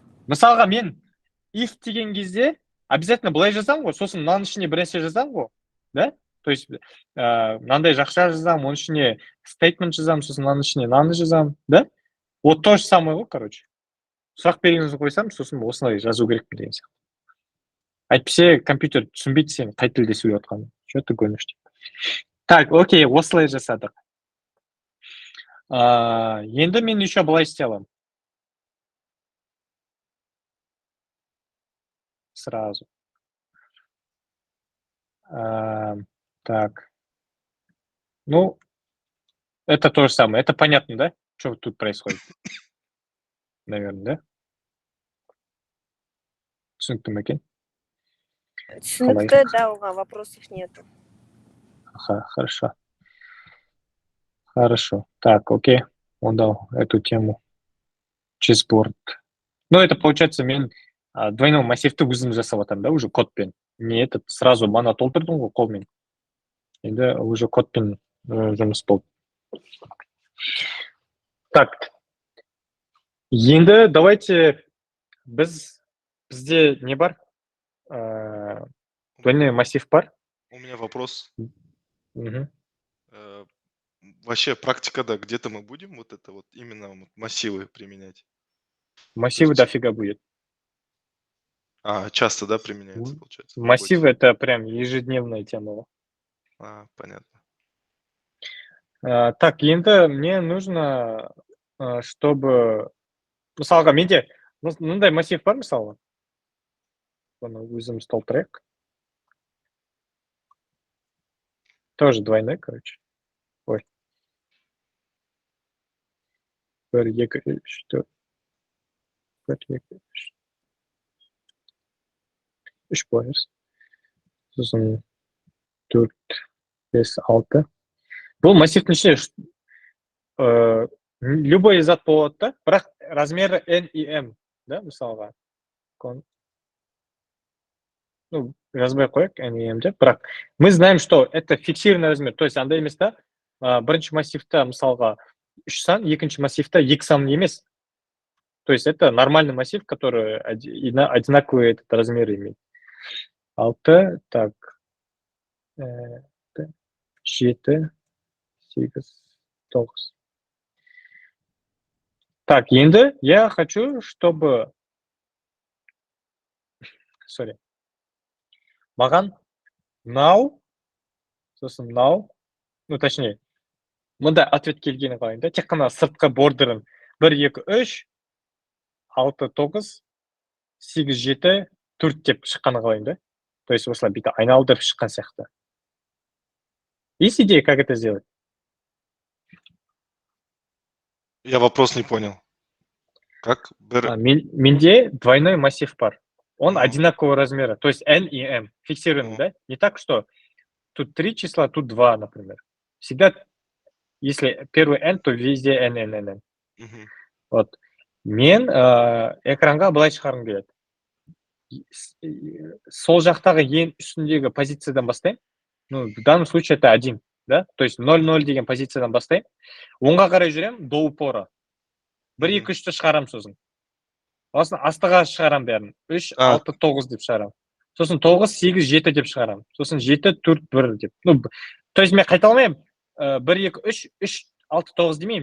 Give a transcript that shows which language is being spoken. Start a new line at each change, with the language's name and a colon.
Kazakh: Мысалға мен if деген кезде обязательно былай жазамын ғой, сосын мынаның ішіне бір нәрсе жазамын ғой, да? То есть мынандай жақша жазамын, оның ішіне statement жазамын, сосын мынаның ішіне мынаны жазамын, да?
Russian: Вот то же самое ғой, короче.
Kazakh: Сұрақ белгісін қойсам, сосын осылай жазу керекпін деген сияқты. Әйтпесе компьютер түсінбейді сен қай тілде сөйлеп жатқанын.
Russian: Что ты гонишь?
Kazakh: Так, окей, осылай жасадық. Енді мен еще былай істей аламын.
Russian: Сразу. Так. Ну, это то же самое. Это понятно, да? Что тут происходит? Наверное, да?
Kazakh: Түсінікті ме екен? Түсінікті, да, оған
Russian: вопросов нету. Хорошо. Хорошо. Так, окей. Он дал эту тему. Chessboard. Ну, это получается,
Kazakh: мен двойной массивті өзім жасап жатырмын, да, уже кодпен. Не этот, сразу мана толтырдым ғой қолмен. Енді уже кодпен жұмыс болды.
Russian: Так.
Kazakh: Енді давайте бізде не бар? Двойной массив бар?
Russian: У меня вопрос. Угу. Вообще практика, да, где-то мы будем вот это вот именно вот массивы применять? Массивы дофига будет. Часто, да, применяется, получается? Массивы это прям ежедневная тема. Понятно. Так, енді мне нужно, чтобы...
Kazakh: Мысалға, менде мындай массив бар, мысалы. Оны өзіміз толтырайық.
Russian: Тоже двойной, короче. Ой.
Kazakh: 1, 2, 3, 4. 3 бояз. Сосын 4, 5, 6. Бұл массивтің ішіне любой зат болады да, бірақ размері n и m, да, мысалға.
Russian: Ну,
Kazakh: жазбай қояйық n и m деп, бірақ
Russian: мы знаем, что это фиксированный размер.
Kazakh: То есть андай емес та, бірінші массивта мысалға 3 сан, екінші массивта 2 сан емес.
Russian: То есть это нормальный массив, который одинаковые размеры имеет. 6, так, 7, 8, 9. Так, енді я хочу, чтобы...
Kazakh: Маған now, сосын now, ну, точнее, мында ответ келгені қалайын да, тек қана сыртқы бордерін 1, 2, 3, 6, 9, 8, 7, 4 деп шыққаны қалайын да. То есть осылай бүйтіп айналдырып шыққан сияқты.
Russian: Есть идея, как это сделать? Я вопрос не понял. Как?
Kazakh: Менде двойной массив бар.
Russian: он Ну. одинакового размера. То есть n и m фиксированы, Ну. да? Не так, что тут 3 числа, тут 2, например. Всегда, если первый n, то везде n, n, n, n. Мгм. Вот.
Kazakh: Мен экранға былай шығарғым келеді. Сол жақтағы ең үстіндегі позициядан бастаймын.
Russian: Ну, в данном случае это 1, да?
Kazakh: То есть 0,0 деген позициядан бастаймын. Оңға қарай жүремін,
Russian: до упора.
Kazakh: 1, 2, 3-ті шығарамын сосын. Сосын астыға шығарамын бәрін. 3, А. 6, 9 деп шығарамын. Сосын 9, 8, 7 деп шығарамын. Сосын 7, 4, 1 деп.
Russian: Ну, то есть
Kazakh: мен қайталамаймын. 1, 2, 3, 3, 6, 9 демеймін.